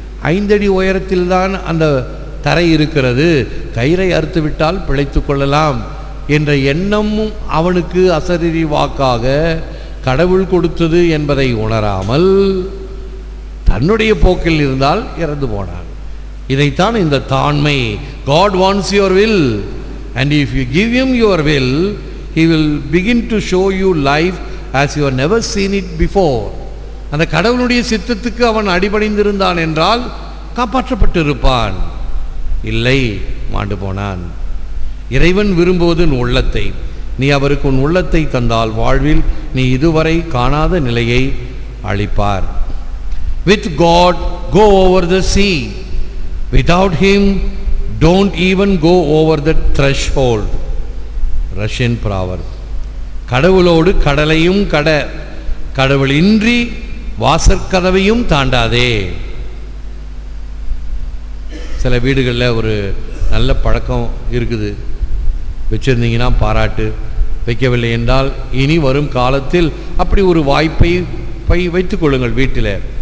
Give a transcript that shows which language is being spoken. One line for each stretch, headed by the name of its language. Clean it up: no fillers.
Tamil: 5 அடி உயரத்தில் தான் அந்த தரை இருக்கிறது, கயிறை அறுத்து விட்டால் பிழைத்து கொள்ளலாம் என்ற எண்ணமும் அவனுக்கு அசரீரி வாக்காக கடவுள் கொடுத்தது என்பதை உணராமல் தன்னுடைய போக்கில் இருந்தால் இறந்து போனான். இதைத்தான் இந்த தாண்மை.
English: God wants your will, and if you give him your will, he will begin to show you life as you have never seen it before.
Tamil: அந்த கடவுளுடைய சித்தத்துக்கு அவன் அடிபணிந்திருந்தான் என்றால் காப்பாற்றப்பட்டிருப்பான். இல்லை, மாண்டு போனான். இறைவன் விரும்புவது உன் உள்ளத்தை. நீ அவருக்கு உன் உள்ளத்தை தந்தால் வாழ்வில் நீ இதுவரை காணாத நிலையை அளிப்பார்.
English: With God go over the sea, without him don't even go over the threshold. Russian proverb.
Tamil: கடவுளோடு கடலையும் கடவுளின்றி வாசற்கதவையும் தாண்டாதே. சில வீடுகளில் ஒரு நல்ல பழக்கம் இருக்குது, வச்சுருந்தீங்கன்னா பாராட்டு, வைக்கவில்லை என்றால் இனி வரும் காலத்தில் அப்படி ஒரு வாய்ப்பை வைத்துக்கொள்ளுங்கள் வீட்டில்.